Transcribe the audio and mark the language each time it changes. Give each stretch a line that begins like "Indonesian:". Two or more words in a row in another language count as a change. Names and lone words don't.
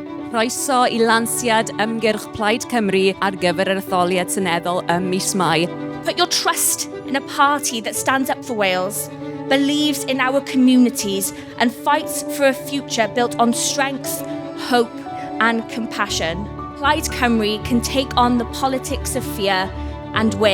Welsh: Croeso I lansiad ymgyrch Plaid Cymru ar gyfer yr etholiad seneddol mis Mai.
English: Put your trust in a party that stands up for Wales, believes in our communities and fights for a future built on strength, hope and compassion. Plaid Cymru can take on the politics of fear and win.